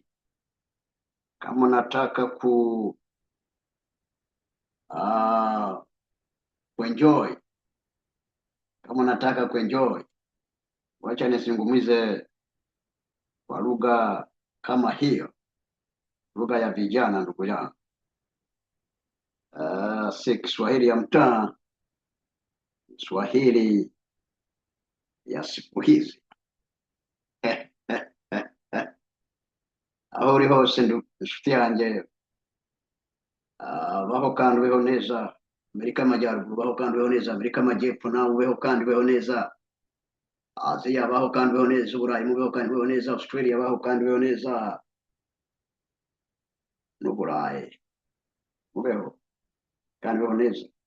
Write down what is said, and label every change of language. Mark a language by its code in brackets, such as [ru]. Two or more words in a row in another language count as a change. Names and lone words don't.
[sw] Kama unataka kuenjoy, kama unataka kuenjoy, wacha nisungumuze kwa lugha kama hiyo, lugha ya vijana ndugu yangu. Si Kiswahili ya mtaa, Kiswahili ya siku hizi. [rw] Aho uri hose inshuti yanjye, baho kandi ubeho neza Amerika y'Amajyaruguru, baho kandi ubeho neza Amerika y'Amajyepfo, nawe ubeho kandi ubeho neza Aziya, baho kandi ubeho neza Uburayi, mubeho kandi ubeho neza Australia, baho kandi ubeho neza n'Uburayi, mubeho kandi ubeho neza.